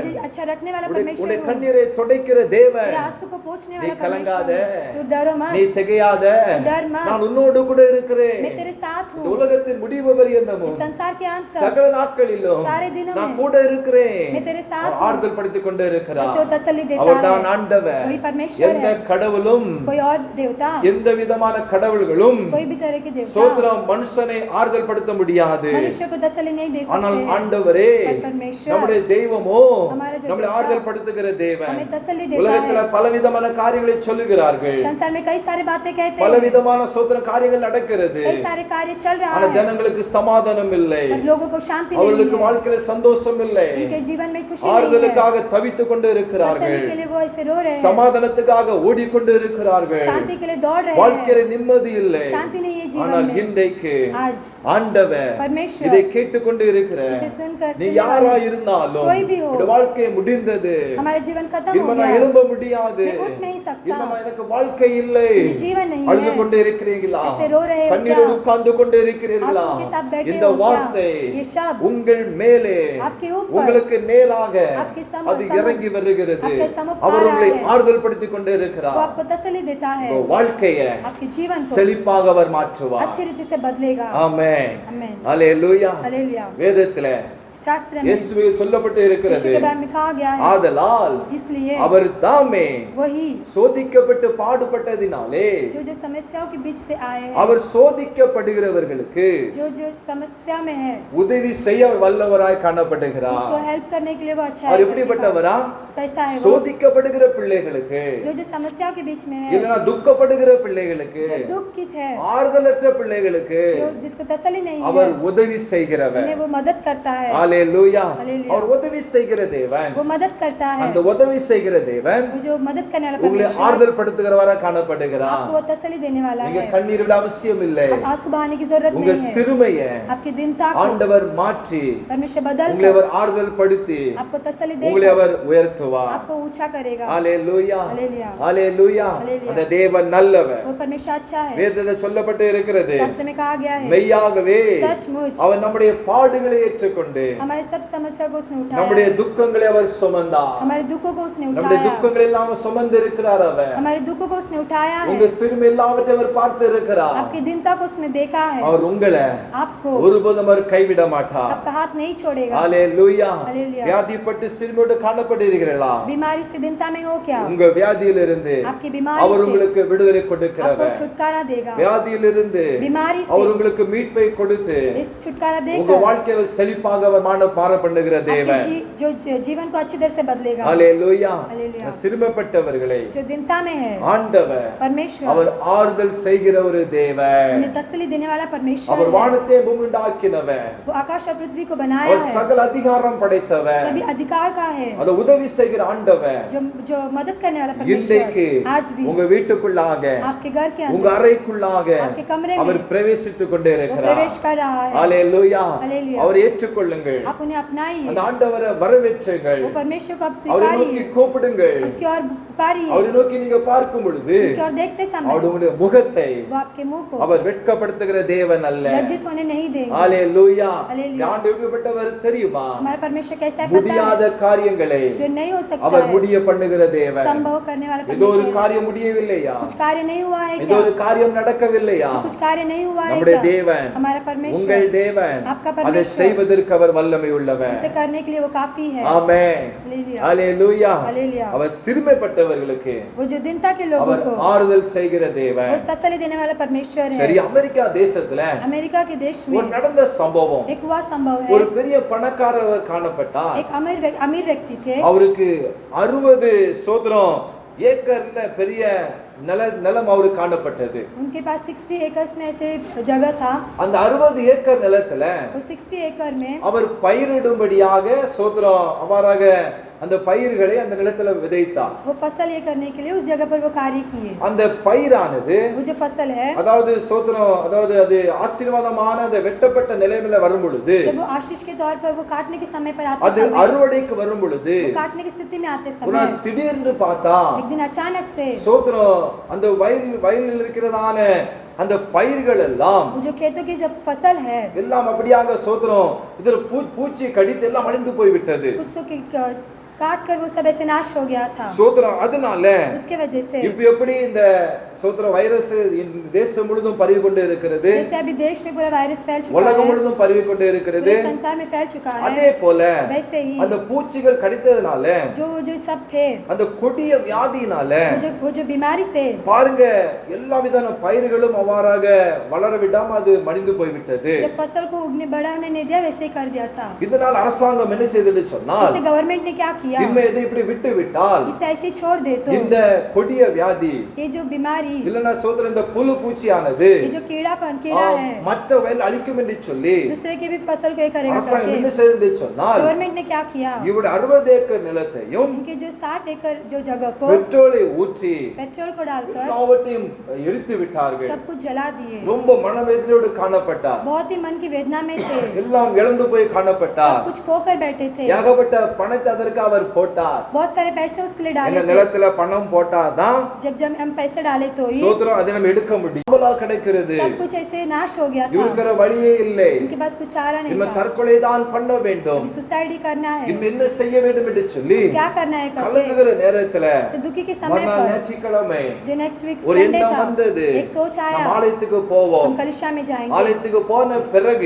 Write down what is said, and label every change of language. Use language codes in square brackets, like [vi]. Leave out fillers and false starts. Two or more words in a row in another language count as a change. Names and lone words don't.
[hi] तुझे अच्छा रखने वाला [ta] உன்னுடைய [hi] परमेश्वर हूँ, [ta] கண்ணீரை துடைக்கிற தேவன், [hi] तेरे आंसू को पोंछने [ta] நீ [hi] वाला [ta] கலங்காத, [hi] परमेश्वर हूँ, तू डरो [ta] நீ [hi] मत, [ta] திகையாத, [hi] डर मत, [ta] நான் உன்னோடு கூட இருக்கிறேன், [hi] मैं तेरे साथ [ta] இந்த [hi] हूँ, [ta] உலகத்தின் முடிவு பரியந்தமும் [hi] इस संसार के अंत तक [ta] சகல நாட்களிலும் [hi] सारे दिनों [ta] நான் [hi] में [ta] கூட இருக்கிறேன், [hi] मैं तेरे साथ [ta] அவர் [hi] हूँ, [ta] ஆறுதல் படுத்திக் கொண்டு இருக்கிறார். [hi] उसे वो तसल्ली देता [ta] அவர்தான் [hi] है, [ta] ஆண்டவர். [hi] वही परमेश्वर [ta] எந்த [hi] है, [ta] கடவுளும் [hi] कोई और देवता, [ta] எந்த விதமான கடவுள்களும் [hi] कोई भी तरह के देवता [ta] சோத்திரம் மனுஷனை ஆறுதல் படுத்த முடியாது. [hi] मनुष्य को तसल्ली नहीं दे [ta] ஆனால் [hi] सकते हैं, [ta] ஆண்டவரே [hi] पर परमेश्वर [ta] நம்முடைய தெய்வமோ [hi] हमारा जो [ta] நம்மளை [hi] देवता [ta] ஆறுதல் படுத்துகிற தேவன். [hi] हमें तसल्ली देता [ta] உலகத்துல [hi] है, [ta] பலவிதமான காரியங்களை சொல்லுகிறார்கள், [hi] संसार में कई सारे बातें कहते हैं, [ta] பலவிதமான சோத்திரம் காரியங்கள் நடக்கிறது, [hi] कई सारे कार्य चल रहा [ta] ஆனா [hi] है, [ta] ஜனங்களுக்கு சமாதானம் இல்லை, [hi] पर लोगों को शांति नहीं [ta] அவர்களுக்கு [hi] है, [ta] வாழ்க்கையில சந்தோஷம் இல்லை, [hi] उनके जीवन में खुशी नहीं है, [ta] ஆறுதலுக்காக தவித்துக் கொண்டு [hi] तसल्ली [ta] இருக்கிறார்கள், [hi] के लिए वो ऐसे रो रहे हैं, [ta] சமாதானத்துக்காக ஓடிக்கொண்டு இருக்கிறார்கள், [hi] शांति के लिए दौड़ रहे हैं, [ta] வாழ்க்கையில நிம்மதி இல்லை. [hi] शांति नहीं है जीवन [ta] ஆனால் [hi] में, [ta] இன்றைக்கு [hi] आज [ta] ஆண்டவர் [hi] परमेश्वर [ta] இதை கேட்டுக்கொண்டு இருக்கிற [hi] इसे सुनकर [ta] நீ [hi] सुनने [ta] யாரா [hi] वाले, [ta] இருந்தாலும் [hi] कोई भी हो, [ta] உன் வாழ்க்கை முடிந்தது, [hi] हमारा जीवन खत्म [ta] இனிமே [hi] हो [ta] நான் [hi] गया, [ta] எழும்ப முடியாது, [hi] मैं उठ नहीं सकता, [ta] இனிமே நான் எனக்கு வாழ்க்கை இல்லை, [hi] मुझे जीवन नहीं [ta] அழுது [hi] है, [ta] கொண்டு இருக்கிறீங்களா, [hi] ऐसे रो रहे हो [ta] கண்ணீரோடு [hi] क्या? [ta] உட்கார்ந்து கொண்டு இருக்கிறீர்களா, [hi] आंसू के साथ बैठे [ta] இந்த [hi] हो क्या? [ta] வார்த்தை [hi] ये शब्द [ta] உங்கள் மேலே [hi] आपके ऊपर, [ta] உங்களுக்கு நேராக [hi] आपके [ta] அது இறங்கி வருகிறது, [hi] आपके समुख [ta] அவர் [hi] आ [ta] உங்களை [hi] रहा है, [ta] ஆறுதல் படுத்திக் கொண்டு [hi] वो [ta] இருக்கிறார். [hi] आपको तसल्ली देता है, [ta] உங்க வாழ்க்கையை [hi] आपके जीवन को [ta] செழிப்பாக அவர் மாற்றுவார். [hi] अच्छी रीति से बदलेगा, [ta] ஆமென். [hi] आमेन, [ta] அல்லேலூயா. [hi] हालेलुया, [ta] வேதத்திலே [hi] शास्त्र में [ta] இயேசுவுக்கு சொல்லப்பட்டு [hi] यीशु [ta] இருக்கிறது, [hi] के बारे में कहा गया है, [ta] ஆதலால் [hi] इसलिए [ta] அவர் தாமே [hi] वही [ta] சோதிக்கப்பட்டு பாடுபட்டதினாலே [hi] जो जो समस्याओं के बीच से आए हैं, [ta] அவர் சோதிக்கப்படுகிறவர்களுக்கு [hi] जो जो समस्या में है, [ta] உதவி செய்ய அவர் வல்லவராய் காணப்படுகிறார். [hi] उसको हेल्प करने के लिए वो अच्छा [ta] அவர் [hi] है, [ta] எப்படிப்பட்டவரா? [hi] कैसा है वो, [ta] சோதிக்கப்படுகிற பிள்ளைகளுக்கு, [hi] जो जो समस्याओं के बीच में है, [ta] இல்லனா துக்கப்படுகிற பிள்ளைகளுக்கு, [hi] जो दुखित है, [ta] ஆறுதலற்ற பிள்ளைகளுக்கு [hi] जो जिसको तसल्ली नहीं [ta] அவர் [hi] है, [ta] உதவி செய்கிறவர். [hi] उन्हें वो मदद करता है, [ta] அல்லேலூயா. [hi] हालेलुया, [ta] அவர் உதவி செய்கிற தேவன். [hi] वो मदद करता है, [ta] அந்த உதவி செய்கிற தேவன் [hi] वो जो मदद करने वाला [ta] உங்களை [hi] परमेश्वर [ta] ஆறுதல் படுத்துகிறவரா காணப்படுகிறார். [hi] आपको वो तसल्ली देने वाला [ta] நீங்க [hi] है, [ta] கண்ணீர் விட அவசியம் இல்லை. [hi] आप आंसू बहाने की जरूरत [ta] உங்க [hi] नहीं है, [ta] சிறுமைய [hi] आपकी दीनता को [ta] ஆண்டவர் மாற்றி [hi] परमेश्वर बदल [ta] உங்களை [hi] कर [ta] அவர் ஆறுதல் படுத்தி [hi] आपको तसल्ली [ta] உங்களை [hi] देकर [ta] அவர் உயர்த்துவார். [hi] आपको ऊंचा करेगा, [ta] ஹalleluya. [hi] हालेलुया, [ta] ஹalleluya. [hi] हालेलुया, [ta] அந்த தேவன் நல்லவர். [hi] वो परमेश्वर अच्छा है, [ta] வேதத்தில் சொல்லப்பட்டு இருக்கிறது, [hi] शास्त्र में कहा गया है, [ta] மெய்யாகவே [hi] सचमुच [ta] அவர் நம்முடைய பாடுகளை ஏற்றுக்கொண்டு [hi] हमारे सब समस्या को उसने [ta] நம்முடைய [hi] उठाया, [ta] துக்கங்களை அவர் சுமந்தார். [hi] हमारे दुखों को उसने [ta] நம்முடைய [hi] उठाया, [ta] துக்கங்களை எல்லாம் சுமந்து இருக்கிறார் அவர். [hi] हमारे दुखों को उसने उठाया [ta] உங்க [hi] है, [ta] சிறுமை எல்லாவற்றையும் அவர் பார்த்து இருக்கிறார். [hi] आपकी दीनता को उसने देखा है, [ta] அவர் உங்களை [hi] आपको [ta] ஒருபோதும் அவர் கைவிட மாட்டார். [hi] आपका हाथ नहीं छोड़ेगा, [ta] ஹalleluya. [hi] हालेलुया, [ta] வியாதிப்பட்டு சிறுமையோடு காணப்படுகிறீர்களா? [hi] बीमारी से दीनता में हो क्या, [ta] உங்க வியாதியிலிருந்து [hi] आपकी बीमारी [ta] அவர் [hi] से [ta] உங்களுக்கு விடுதலை [hi] आपको [ta] கொடுக்கிறவர். [hi] छुटकारा देगा, [ta] வியாதியிலிருந்து [hi] बीमारी [ta] அவர் [hi] से [ta] உங்களுக்கு மீட்பை கொடுத்து [hi] इस छुटकारा [ta] உங்க [hi] देकर [ta] வாழ்க்கையை செழிப்பாக அவர் மாற பண்ணுகிற தேவன். [hi] आपके जो जीवन को अच्छी तरह से बदलेगा, [ta] ஹalleluya. [hi] हालेलुया, [ta] சிறுமைப்பட்டவர்களை [hi] जो दीनता में है [ta] ஆண்டவர் [hi] परमेश्वर [ta] அவர் ஆறுதல் செய்கிற ஒரு தேவன். [hi] उन्हें तसल्ली देने वाला परमेश्वर [ta] அவர் [hi] है, [ta] வானத்தை பூமி உண்டாக்கினவர். [hi] वो आकाश और पृथ्वी को बनाया [ta] அவர் [hi] है, [ta] சகல அதிகாரம் படைத்தவர். [hi] सभी अधिकार का है, [ta] அத உதவி செய்கிற ஆண்டவர் [hi] जो मदद करने वाला [ta] இன்றைக்கு [hi] परमेश्वर आज भी [ta] உங்க வீட்டுக்குள்ளாக [hi] आपके घर के [ta] உங்க [hi] अंदर [ta] அறைக்குள்ளாக [hi] आपके कमरे में [ta] அவர் பிரவேசித்துக் கொண்டே [hi] वो [ta] இருக்கிறார். [hi] प्रवेश कर रहा है, [ta] ஹalleluya. [hi] हालेलुया, [ta] அவர் ஏற்றுக்கொள்ளுங்கள். [hi] आप उन्हें अपनाइए, [ta] அந்த ஆண்டவரை வரவேற்றுங்கள். [hi] वो परमेश्वर को आप [ta] அவரை நோக்கி [hi] स्वीकारिए, [ta] கூப்பிடுங்கள். [hi] उसकी ओर पुकारिए, [ta] அவரை நோக்கி நீங்க பார்க்கும் பொழுது [hi] उसकी ओर देखते समय [ta] அவருடைய முகத்தை [hi] वो आपके मुंह को [ta] அவர் வெட்கப்படுத்துகிற தேவன் அல்ல. [hi] लज्जित होने नहीं देंगे, [ta] ஹalleluya. [hi] हालेलुया, [ta] ஆண்டவர் எப்படிப்பட்டவர் தெரியுமா? [hi] हमारा परमेश्वर कैसा है पता [ta] முடியாத [hi] है, [ta] காரியங்களை [hi] जो नहीं हो सकता [ta] அவர் [hi] है [ta] முடிய பண்ணுகிற தேவன். [hi] संभव करने वाला [ta] ஏதோ ஒரு [hi] परमेश्वर, [ta] காரியம் முடியவில்லையா? [hi] कुछ कार्य नहीं हुआ है [ta] ஏதோ [hi] क्या, [ta] ஒரு காரியம் நடக்கவில்லையா? [hi] कुछ कार्य नहीं हुआ है [ta] நம்முடைய [hi] क्या, [ta] தேவன் [hi] हमारा परमेश्वर [ta] உங்கள் தேவன் [hi] आपका [ta] அதை [hi] परमेश्वर [ta] செய்வதற்கு அவர் வல்லமை உள்ளவர். [hi] उसे करने के लिए वो काफी है, [ta] ஆமென். [hi] हालेलुया, [ta] ஹalleluya. [hi] हालेलुया, [ta] அவர் சிறுமைப்பட்டவர்களுக்கு [hi] वो जो दीनता के लोगों [ta] அவர் [hi] को [ta] ஆறுதல் செய்கிற [hi] वो [ta] தேவன். [hi] तसल्ली देने वाला परमेश्वर [ta] சரி, [hi] है, [ta] அமெரிக்கா தேசத்துல [hi] अमेरिका के देश [ta] ஒரு [hi] में [ta] நடந்த சம்பவம். [hi] एक हुआ संभव [ta] ஒரு [hi] है, [ta] பெரிய பணக்காரர் காணப்பட்டார். [hi] एक अमीर व्यक्ति थे, [ta] அவருக்கு 60 சோதரம் ஏக்கர்ல பெரிய நிலம் அவருக்கு காணப்பட்டது. [hi] उनके पास 60 एकर्स में ऐसे जगह था, [ta] அந்த 60 ஏக்கர் நிலத்துல [hi] वो 60 एकड़ में [ta] அவர் பயிரிடும்படியாக சோதரம் அவ்வாறாக அந்த பயிர்களை அந்த நிலத்துல விதைத்தார். [hi] वो फसल ये करने के लिए उस जगह पर वो कार्य किए। [ta] அந்த பயிரானது [hi] वो जो फसल है, [ta] அதாவது சோத்திரம், அதாவது அது ஆசீர்வாதமான அந்த வெட்டப்பட்ட நிலைமையில வரும் பொழுது, [hi] जब वो आशीष के तौर पर वो काटने के समय पर आते [ta] அது [hi] समय, [ta] அறுவடைக்கு வரும் பொழுது [hi] वो काटने की स्थिति में आते [ta] ஒரு [hi] समय [ta] திடீர்னு பார்த்தா [hi] एक दिन अचानक से [ta] சோத்திரம் அந்த வயலில் இருக்கிறதான அந்த பயிர்கள் எல்லாம் [hi] वो जो खेतों की जब फसल है, [ta] எல்லாம் அப்படியாக சோத்திரம் இதுல பூச்சி கடித்து எல்லாம் அழிந்து போய் விட்டது. [hi] कुछ तो काट कर वो सब ऐसे नाश हो गया था। [ta] சோத்திரம் அதனால [hi] उसके वजह से [ta] இப்ப எப்படி இந்த சோத்திரம் வைரஸ் தேசம் முழுதும் பரவி கொண்டு இருக்கிறது, [hi] जैसे अभी देश में पूरा वायरस फैल चुका [ta] உலகம் [hi] है, [ta] முழுதும் பரவி கொண்டு இருக்கிறது, [hi] पूरे संसार में फैल चुका है, [ta] அதே போல [hi] वैसे ही [ta] அந்த பூச்சிகள் கடித்ததுனால [hi] जो सब थे, [ta] அந்த கொடிய வியாதியினால [hi] वो जो बीमारी से [ta] பாருங்க எல்லா விதமான பயிர்களும் அவ்வாறாக வளர விடாம அது மடிந்து போய்விட்டது. [hi] जब फसल को उगने बढ़ाने नहीं दिया, वैसे ही कर दिया था। [ta] இதனால் அரசாங்கம் என்ன செய்தது சொன்னால், [hi] इसे गवर्नमेंट ने क्या किया, [ta] இனிமே இதை இப்படி விட்டு விட்டால் [hi] इसे ऐसे ही छोड़ दे तो [ta] இந்த கொடிய வியாதி [hi] ये जो बीमारी, [ta] இல்லனா சோதர இந்த புழு பூச்சியானது [hi] ये जो कीड़ा है, [ta] மற்ற வயல் அழிக்கும் என்று சொல்லி [hi] दूसरे की भी फसल को ये करेगा [ta] அரசாங்கம் என்ன [hi] करके [ta] செய்தது சொன்னால், [hi] गवर्नमेंट ने क्या किया, [ta] இவருடைய 60 ஏக்கர் நிலத்தையும் [hi] इनके जो 60 एकड़ जो जगह को [ta] பெட்ரோலை ஊற்றி [hi] पेट्रोल को डालकर [ta] எல்லாவற்றையும் எரித்து விட்டார்கள். [hi] सब कुछ जला दिए। [ta] ரொம்ப மனவேதனையோடு காணப்பட்டார். [hi] बहुत ही मन की वेदना में थे, [ta] எல்லாம் இழந்து போய் காணப்பட்டார். [hi] कुछ खोकर बैठे थे, [ta] ஏகப்பட்ட பணத்தை அதற்கு அவர் போட்டார். [hi] बहुत सारे पैसे उसके लिए डाले [ta] இந்த [hi] थे। [ta] நிலத்துல பணம் போட்டாதான் [hi] जब हम पैसे डाले तो ही [ta] சோத்திரம் அதை நம்ம எடுக்க முடியும். நம்மளா கிடைக்கிறது [hi] सब कुछ ऐसे नाश हो गया था, [ta] இருக்கிற வழியே இல்லை. [hi] उनके पास कुछ चारा नहीं [ta] இனிமே [hi] था, [ta] தற்கொலை தான் பண்ண வேண்டும், [hi] सुसाइड ही करना है, [ta] இனிமே என்ன செய்ய வேண்டும் என்று சொல்லி [hi] क्या करना है करके [ta] கலங்குகிற நேரத்துல [hi] से दुखी के समय [ta] மறுநாள் [hi] पर [ta] ஞாயிற்றுக்கிழமை [hi] जो [en] next week [ta] ஒரு [hi] संडे [ta] எண்ணம் [hi] था, [ta] வந்தது, [hi] एक सोच आया, [ta] நம்ம ஆலயத்துக்கு போவோம், [hi] हम कलिशा में जाएंगे, [ta] ஆலயத்துக்கு போன பிறகு